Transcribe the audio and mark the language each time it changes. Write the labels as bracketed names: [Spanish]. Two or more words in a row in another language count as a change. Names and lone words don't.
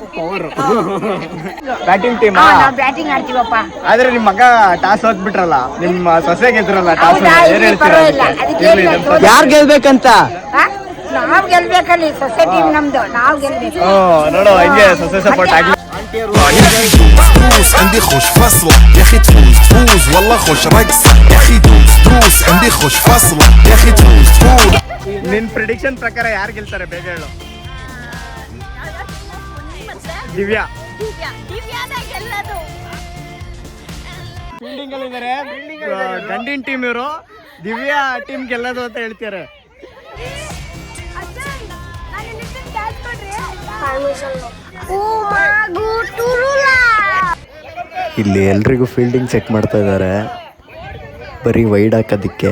[English] batting team [Kannada] ಬ್ಯಾಟಿಂಗ್ ಆಡ್ತೀವಪ್ಪ. ಆದ್ರೆ ನಿಮ್ ಮಗ ಟಾಸ್ ಹೋಗ್ಬಿಟ್ರಲ್ಲ, ನಿಮ್ಮ ಸೊಸೆ ಗೆದ್ರಲ್ಲ ಟಾಸ್. ಏನ್ ಹೇಳ್ತೀರಾ? ಯಾರು ಗೆಲ್ಬೇಕಂತ? ನಾವ್ ಗೆಲ್ಬೇಕಲ್ಲಿ, ಸೊಸೆ ಟೀಮ್ ನಮ್ದು, ನಾವ್ ಗೆಲ್ಬೇಕು. ನೋಡು, ಹಂಗೆ ಸೊಸೆ ಸಪೋರ್ಟ್ ಆಗ್ಲಿ. [Arabic] دروس عندي خوش فصل يا اخي تفوز تفوز والله خوش رقص يا اخي دوس دروس عندي خوش فصل يا اخي تفوز تفوز. [Kannada] ನಿನ್ ಪ್ರಿಡಿಕ್ಷನ್ ಪ್ರಕಾರ ಯಾರು ಗೆಲ್ತಾರೆ ಬೇಗ ಹೇಳು. ದಿವ್ಯಾ ಫೀಲ್ಡಿಂಗ್ ಅಲ್ಲಿ ಇದಾರೆ. ಗಂಡಿನ ಟೀಮ್ ಇವರು, ದಿವ್ಯಾ ಟೀಮ್ ಗೆಲ್ಲೋದು ಅಂತ ಹೇಳ್ತಾರೆ. ಇಲ್ಲಿ ಎಲ್ರಿಗೂ [English] fielding set [Kannada] ಮಾಡ್ತಾ ಇದ್ದಾರೆ, ಬರೀ ವೈಡ್ ಹಾಕೋದಕ್ಕೆ.